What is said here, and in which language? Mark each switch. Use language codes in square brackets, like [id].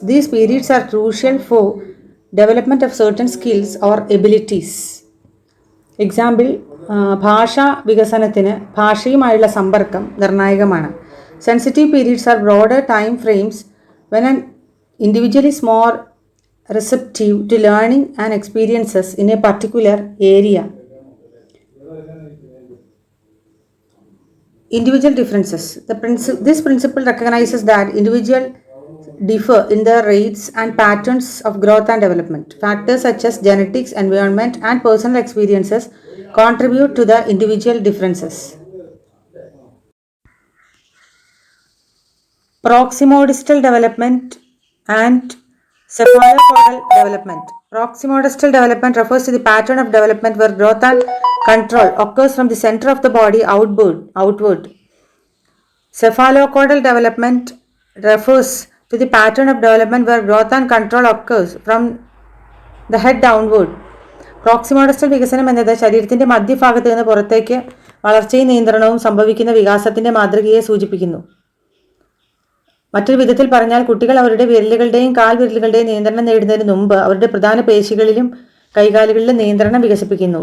[en] These periods are crucial for development of certain skills or abilities. [ml] Example, ഭാഷാ വികസനത്തിന് ഭാഷയുമായുള്ള സമ്പർക്കം നിർണായകമാണ്. [en] Sensitive periods are broader time frames when an individual is more receptive to learning and experiences in a particular area. Individual differences. This principle recognizes that individuals differ in their rates and patterns of growth and development. Factors such as genetics, environment, and personal experiences contribute to the individual differences. Proximodistal development and cephalocaudal development. Proximodistal development refers to the pattern of development where growth and control occurs from the center of the body outward. Cephalocaudal development refers to the pattern of development where growth and control occurs from the head downward. [ml] പ്രോക്സിമോഡസ്റ്റൽ വികസനം എന്നത് ശരീരത്തിന്റെ മധ്യഭാഗത്ത് നിന്ന് പുറത്തേക്ക് വളർച്ചയും നിയന്ത്രണവും സംഭവിക്കുന്ന വികാസത്തിന്റെ മാതൃകയെ സൂചിപ്പിക്കുന്നു. മറ്റൊരു വിധത്തിൽ പറഞ്ഞാൽ കുട്ടികൾ അവരുടെ വിരലുകളുടെയും കാൽവിരലുകളുടെയും നിയന്ത്രണം നേടുന്നതിന് മുമ്പ് അവരുടെ പ്രധാന പേശികളിലും കൈകാലുകളിലും നിയന്ത്രണം വികസിപ്പിക്കുന്നു.